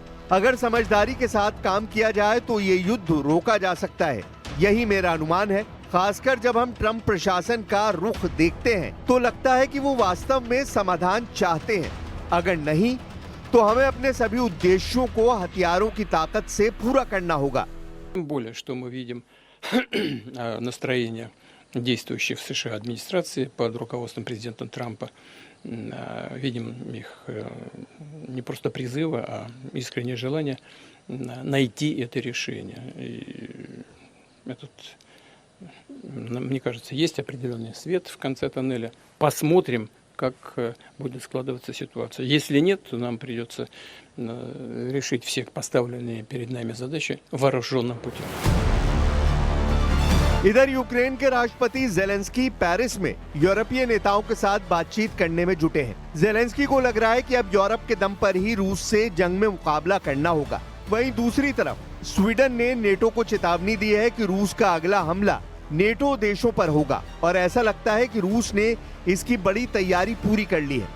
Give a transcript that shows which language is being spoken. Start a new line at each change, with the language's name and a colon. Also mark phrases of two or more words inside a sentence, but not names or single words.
Hindi: अगर समझदारी के साथ काम किया जाए तो ये युद्ध रोका जा सकता है। यही मेरा अनुमान है। खासकर जब हम ट्रम्प प्रशासन का रुख देखते हैं तो लगता है कि वो वास्तव में समाधान चाहते हैं। अगर नहीं तो हमें अपने सभी उद्देश्यों को हथियारों की ताकत से पूरा करना होगा।
Russian: Тем более, что мы видим настроение действующей в США администрации под руководством президента Трампа. Видим их не просто призывы, а искреннее желание найти это решение. И этот, мне кажется, есть определенный свет в конце тоннеля. Посмотрим, как будет складываться ситуация. Если нет, то нам придется решить все поставленные перед нами задачи вооруженным путем.
Hindi: इधर यूक्रेन के राष्ट्रपति जेलेंस्की पेरिस में यूरोपीय नेताओं के साथ बातचीत करने में जुटे हैं। जेलेंस्की को लग रहा है कि अब यूरोप के दम पर ही रूस से जंग में मुकाबला करना होगा। वहीं दूसरी तरफ स्वीडन ने नेटो को चेतावनी दी है कि रूस का अगला हमला नेटो देशों पर होगा और ऐसा लगता है कि रूस ने इसकी बड़ी तैयारी पूरी कर ली है।